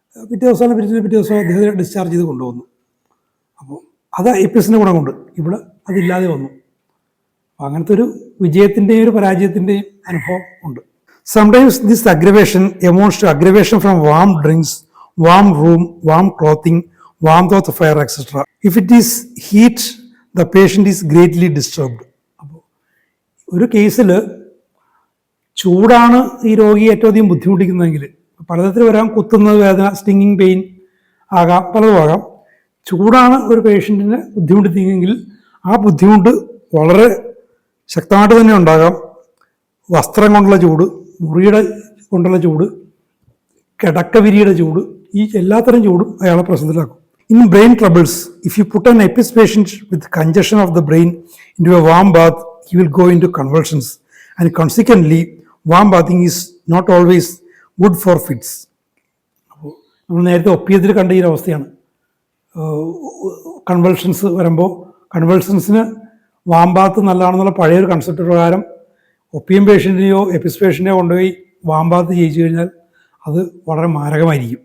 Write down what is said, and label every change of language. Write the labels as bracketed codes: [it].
[ml] പിറ്റേ ദിവസം അദ്ദേഹത്തെ ഡിസ്ചാർജ് ചെയ്ത് കൊണ്ടുവന്നു. അപ്പോൾ അത് എപ്പിസിൻ്റെ ഗുണം കൊണ്ട് ഇവിടെ അതില്ലാതെ വന്നു. അപ്പോൾ അങ്ങനത്തെ ഒരു വിജയത്തിൻ്റെയും ഒരു പരാജയത്തിൻ്റെയും അനുഭവം ഉണ്ട്. [en] Sometimes this aggravation amounts to aggravation from warm drinks, warm room, warm clothing, warmth of the fire, etc. If it is heat, the patient is greatly disturbed. [ml] അപ്പോൾ ഒരു കേസിൽ ചൂടാണ് ഈ രോഗിയെ ഏറ്റവും അധികം ബുദ്ധിമുട്ടിക്കുന്നതെങ്കിൽ, പലതരത്തിൽ വരാം, കുത്തുന്ന വേദന, സ്റ്റിങ്ങിങ് പെയിൻ ആകാം, പലതും ആകാം. ചൂടാണ് ഒരു പേഷ്യൻറ്റിനെ ബുദ്ധിമുട്ടിക്കുന്നതെങ്കിൽ ആ ബുദ്ധിമുട്ട് വളരെ ശക്തമായിട്ട് തന്നെ ഉണ്ടാകാം. വസ്ത്രം കൊണ്ടുള്ള ചൂട്, മുറിയുടെ കൊണ്ടുള്ള ചൂട്, കിടക്കവിരിയുടെ ചൂട്, ഈ എല്ലാത്തരം ചൂടും അയാളെ പ്രശ്നത്തിലാക്കും. [en] In brain troubles, if you put an EPIS patient with congestion of the brain into a warm bath, he will go into convulsions, and consequently, warm bathing is not always good for fits. [ml] അപ്പോൾ നമ്മൾ നേരത്തെ ഒപ്പിയത്തിൽ കണ്ട ഈ അവസ്ഥയാണ്. Convulsions വരുമ്പോൾ കൺവൾഷൻസിന് warm Baat നല്ലതാണെന്നുള്ള പഴയൊരു concept പ്രകാരം Opium പേഷ്യൻറ്റിനെയോ എപ്പിസ് പേഷ്യൻറ്റിനെയോ കൊണ്ടുപോയി വാം ബാത്ത് ചെയ്യിച്ചു കഴിഞ്ഞാൽ അത് വളരെ മാരകമായിരിക്കും.